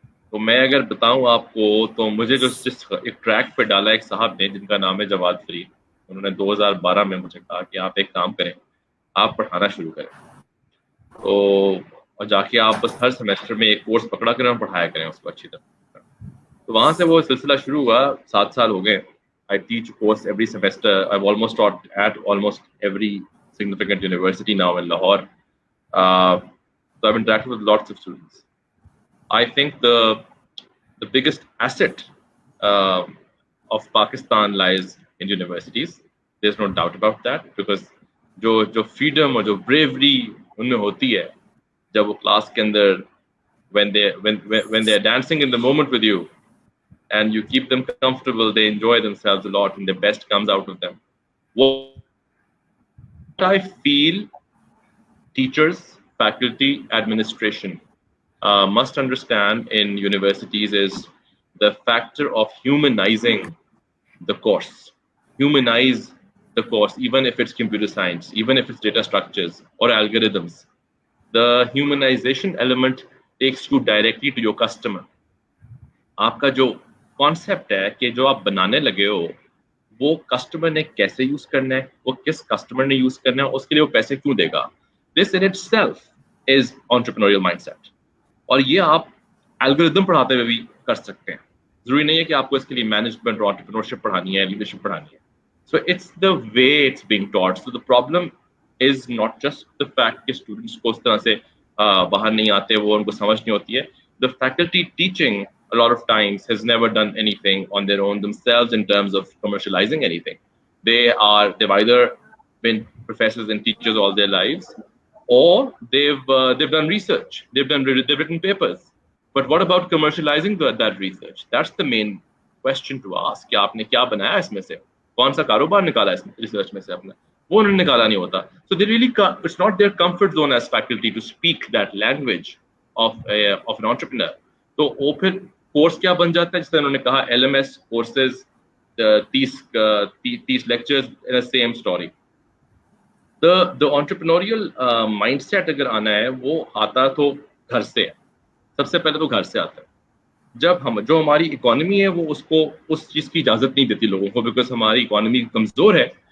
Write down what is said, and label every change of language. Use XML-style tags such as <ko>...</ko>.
<ur>تو میں اگر بتاؤں آپ کو تو مجھے جو جس ایک ٹریک پہ ڈالا ایک صاحب نے جن کا نام ہے جواد فرید. انہوں نے 2012 میں مجھے کہا کہ آپ ایک کام کریں, آپ پڑھانا شروع کریں, تو اور جا کے آپ بس ہر سیمسٹر میں ایک کورس پکڑا کریں اور پڑھایا کریں اس کو اچھی طرح. تو وہاں سے وہ سلسلہ شروع ہوا. 7 سال ہو گئے.</ur> <en>I teach a course every semester. I've almost taught at almost every significant university now in Lahore. So I've interacted with lots of students. I think the biggest asset of Pakistan lies in universities. There's no doubt about that, because</en> <ur>جو freedom اور جو bravery ان میں ہوتی ہے جب وہ class کے اندر</ur> <en>when they are dancing in the moment with you and you keep them comfortable, they enjoy themselves a lot and the best comes out of them. What I feel teachers, faculty, administration must understand in universities is the factor of humanizing the course. Humanize the course, even if it's computer science, even if it's data structures or algorithms. The humanization element takes you directly to your customer.</en> <ur>آپ کا جو concept ہے کہ جو آپ بنانے لگے ہو وہ کسٹمر نے کیسے یوز کرنا ہے, وہ کس کسٹمر نے یوز کرنا ہے, اس کے لیے وہ پیسے کیوں دے گا.</ur> <en>This in itself is entrepreneurial mindset.</en> <ur>اور یہ آپ الگوریدم پڑھاتے ہوئے بھی کر سکتے ہیں. ضروری نہیں ہے کہ آپ کو اس کے لیے مینجمنٹ اور انٹرپرینورشپ پڑھانی ہے, لیڈرشپ پڑھانی ہے.</ur> <en>So it's the way it's being taught. So the problem is not just the fact</en> <ur>کہ اسٹوڈنٹس کو اس طرح سے باہر نہیں آتے, وہ ان کو سمجھ نہیں ہوتی ہے.</ur> <en>The faculty teaching a lot of times has never done anything on their own themselves in terms of commercializing anything. They've either been professors and teachers all their lives, or they've done research, they've written papers. But what about commercializing that research? That's the main question to ask.</en> <ur>کہ آپ نے کیا بنایا اس میں سے, کون سا کاروبار نکالا اس ریسرچ میں سے اپنا, وہ انہوں نے نکالا نہیں ہوتا.</ur> <en>So they really it's not their comfort zone as faculty to speak that language of an entrepreneur.</en> <ur>تو وہ پھر کورس کیا بن جاتا ہے, جس طرح انہوں نے کہا LMS courses 30 lectures</ur> <en>in the same story. The entrepreneurial</en> <ur>mind set اگر آنا ہے وہ آتا تو گھر سے ہے. سب سے پہلے تو گھر سے آتا ہے. جب جو ہماری اکانومی ہے وہ اس کو اس چیز کی اجازت نہیں دیتی لوگوں کو, بیکاز ہماری اکانومی کمزور ہے.</ur>